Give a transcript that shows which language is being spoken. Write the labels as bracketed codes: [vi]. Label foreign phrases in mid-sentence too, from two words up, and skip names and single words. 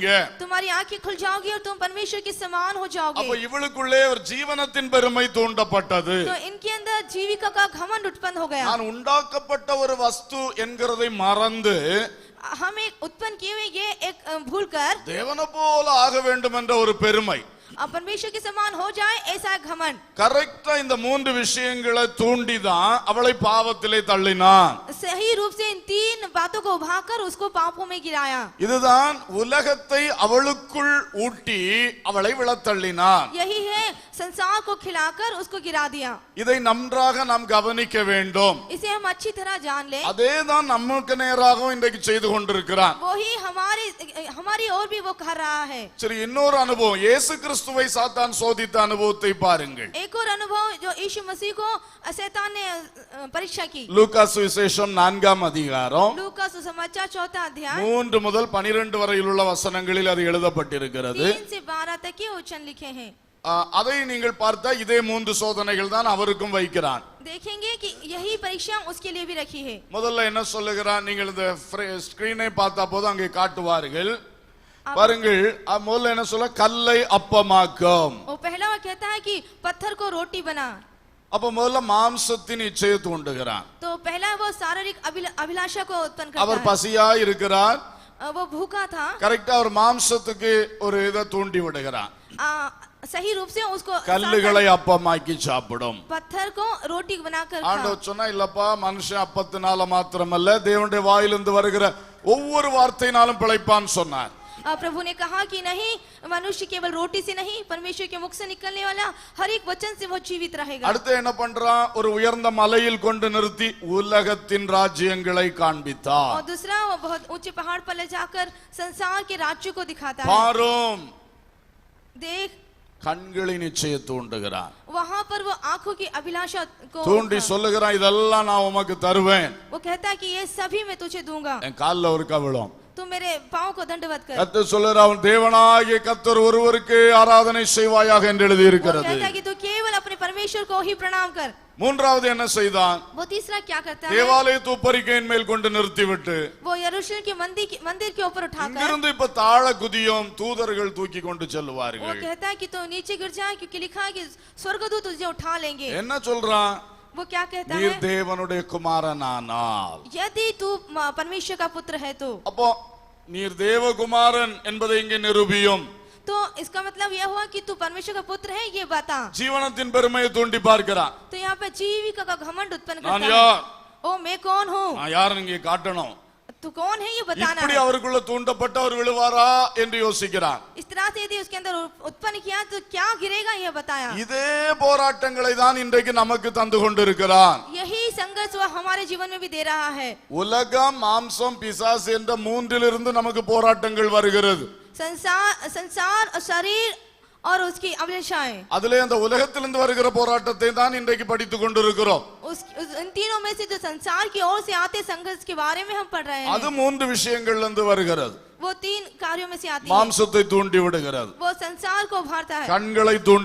[hi] तुम्हारी आंखें खुल जाओगी और तुम परमेश्वर के समान हो [ta] அப்ப [hi] जाओगे। [ta] இவளுக்குள்ளே ஒரு ஜீவனத்தின் பெருமை தூண்டப்பட்டது. [hi] तो इनके अंदर जीविका का घमंड उत्पन्न हो गया। [ta] நான் உண்டாக்கப்பட்ட ஒரு வஸ்து என்கிறதை மறந்து [hi] हम एक उत्पन्न किए हुए ये एक भूल कर [ta] தேவனை போல ஆக வேண்டும் என்ற ஒரு பெருமை, [hi] परमेश्वर के समान हो जाए ऐसा घमंड, [ta] கரெக்டா இந்த 3 விஷயங்களை தூண்டிதான் அவளை பாவத்திலே தள்ளினான். [hi] सही रूप से इन 3 बातों को उभाकर उसको पापों में गिराया। [ta] இதுதான் உலகத்தை அவளுக்குள் ஊட்டி அவளை விழத்தள்ளினான். [hi] यही है संसार को खिलाकर उसको गिरा दिया। [ta] இதை நன்றாக நாம் கவனிக்க வேண்டும். [hi] इसे हम अच्छी तरह जान लें। [ta] அதேதான் நமக்கு நேராகவும் இன்றைக்கு செய்து கொண்டிருக்கிறான். [hi] वही हमारी ओर भी वो कर रहा है। [ta] சரி, இன்னொரு அனுபவம், இயேசு கிறிஸ்துவை சாத்தான் சோதித்த அனுபவத்தை பாருங்கள். [hi] एक और अनुभव जो यीशु मसीह को शैतान ने परीक्षा की। [ta] லூக்கா சுவிசேஷம் 4ஆம் அதிகாரம் [hi] लूका सुसमाचार 4वां अध्याय [ta] 3 முதல் 12 வரையில் உள்ள வசனங்களில் அது எழுதப்பட்டிருக்கிறது. [hi] 3 से 12 तक के वचन लिखे हैं। [ta] அதை நீங்கள் பார்த்தா இதே 3 சோதனைகள் தான் அவருக்கும் வைக்கிறான். [hi] देखेंगे कि यही परीक्षा उसके लिए भी रखी है। [ta] முதல்ல என்ன சொல்லுகிறான், நீங்கள் இந்த ஸ்கிரீனை பார்த்தா போது அங்கே காட்டுவார்கள் பாருங்கள். முதல்ல என்ன சொல்ல, கல்லை அப்பமாக்கும். [hi] वो पहला वो कहता है कि पत्थर को रोटी बना। [ta] அப்ப முதல்ல மாம்சத்தின் இச்சையை தூண்டுகிறான். [hi] तो पहला वो शारीरिक अभिलाषा को उत्पन्न करता [ta] அவர் [hi] है। [ta] பசியா இருக்கிறார், [hi] वो भूखा था, [ta] கரெக்டா அவர் மாம்சத்துக்கு ஒரு இதை தூண்டி விடுகிறான். [hi] सही रूप से उसको [ta] கல்லுகளை அப்பமாக்கி சாப்பிடும். [hi] पत्थर को रोटी बनाकर [ta] ஆண்டவர் சொன்னா, இல்லப்பா, மனுஷன் அப்பத்தினால மாத்திரமல்ல தேவனுடைய வாயிலிருந்து வருகிற ஒவ்வொரு வார்த்தையினாலும் பிழைப்பான் சொன்னார். [hi] प्रभु ने कहा कि नहीं, मनुष्य केवल रोटी से नहीं, परमेश्वर के मुख से निकलने वाला हर एक वचन से वो जीवित रहेगा। [ta] அடுத்து என்ன பண்றான், ஒரு உயர்ந்த மலையில் கொண்டு நிறுத்தி உலகத்தின் ராஜ்யங்களை காண்பித்தார். [hi] और दूसरा वो बहुत ऊंचे पहाड़ पर ले जाकर संसार के राज्य को दिखाता है। [ta] பாரும், [hi] देख, [ta] கண்களின் இச்சையை தூண்டுகிறான். [hi] वहां पर वो आंखों की अभिलाषा को [ta] தூண்டி சொல்லுகிறான், இதெல்லாம் நான் உமக்கு தருவேன். [hi] वो कहता है कि ये सभी मैं तुझे दूंगा, [ta] என் கால்ல ஒரு கவிழும். [hi] तू मेरे पांव को दंडवत कर। [ta] கர்த்தர் சொல்லுகிறார், அவன் தேவனாகிய கர்த்தர் ஒருவருக்கு ஆராதனை செய்வாயாக என்று எழுதி [hi] वो [ta] இருக்கிறது. [hi] कहता है कि तू केवल अपने परमेश्वर को ही प्रणाम कर। [ta] மூன்றாவது என்ன செய்தான், [hi] वो तीसरा क्या करता है, [ta] தேவாலயத்து உப்பரிக்கையின் மேல் கொண்டு நிறுத்திவிட்டு [hi] वो यरूशलेम के मंदिर के ऊपर उठाकर [ta] இங்கிருந்து இப்ப தாழ குதியும் தூதர்கள் தூக்கி கொண்டு [hi] वो [ta] செல்வார்கள். [hi] कहता है कि तू नीचे गिर जा, क्योंकि लिखा है कि स्वर्गदूत तुझे उठा लेंगे। [ta] என்ன சொல்றான், [hi] वो क्या कहता [ta] நீர் [hi] है, [ta] தேவனுடைய குமாரனானால். [hi] यदि तू परमेश्वर का पुत्र है तो [ta] அப்போ நீர் தேவகுமாரன் என்பதை இங்கே நிரூபியும். [hi] तो इसका मतलब यह हुआ कि तू परमेश्वर का पुत्र है, ये बता। [ta] ஜீவனத்தின் பெருமையை தூண்டி பார்க்கிறான். [hi] तो यहाँ पे जीविका का घमंड उत्पन्न [ta] நான் [hi] करता [ta] யார், [hi] है। ओ मैं कौन हूँ, [ta] நான் யாருன்னு இங்கே காட்டணும். [hi] तू कौन है ये बताना [ta] இப்படி [hi] है। [ta] அவருக்குள்ள தூண்டப்பட்ட அவர் விழுவாரா என்று யோசிக்கிறான். [hi] इस तरह से यदि उसके अंदर उत्पन्न किया तो क्या गिरेगा, ये बताया। [ta] இதே போராட்டங்களை தான் இன்றைக்கு நமக்கு தந்து கொண்டிருக்கிறான். [hi] यही संघर्ष वह हमारे जीवन में भी दे रहा है। [ta] உலகம், மாம்சம், பிசாசு என்ற மூன்றிலிருந்து நமக்கு போராட்டங்கள் வருகிறது. [hi] संसार और शरीर और उसकी अभिलाषाएं, [ta] அதிலே அந்த உலகத்திலிருந்து வருகிற போராட்டத்தை தான் இன்றைக்கு படித்துக் கொண்டிருக்கிறோம். [hi] इन तीनों में से जो संसार की ओर से आते संघर्ष के बारे में हम पढ़ रहे हैं, [ta] அது 3 விஷயங்கள்ல இருந்து வருகிறது. [hi] वो 3 कार्यों में से आती है। [ta] மாம்சத்தை தூண்டி விடுகிறது, [hi] वो संसार को उभारता है, [ta] கண்களை தூண்டி